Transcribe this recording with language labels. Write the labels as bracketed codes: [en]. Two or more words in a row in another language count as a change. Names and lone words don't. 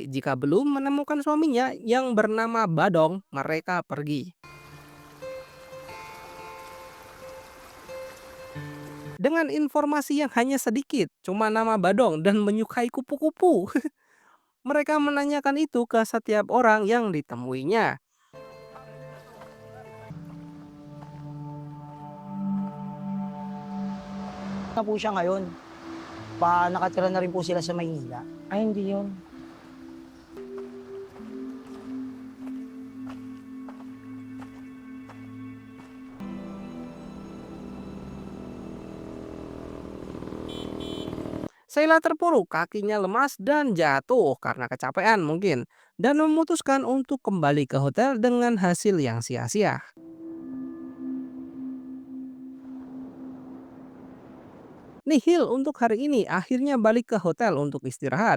[id] Jika belum menemukan suaminya yang bernama Badong, mereka pergi. Dengan informasi yang hanya sedikit, cuma nama Badong dan menyukai kupu-kupu. Mereka menanyakan itu ke setiap orang yang ditemuinya. [tl] Na po siya ngayon. Nakatira na rin po sila sa Maynila. Ay, hindi yun. [id] Sheila terpuruk, kakinya lemas dan jatuh karena kecapean mungkin. Dan memutuskan untuk kembali ke hotel dengan hasil yang sia-sia. Nihil untuk hari ini, akhirnya balik ke hotel untuk istirahat.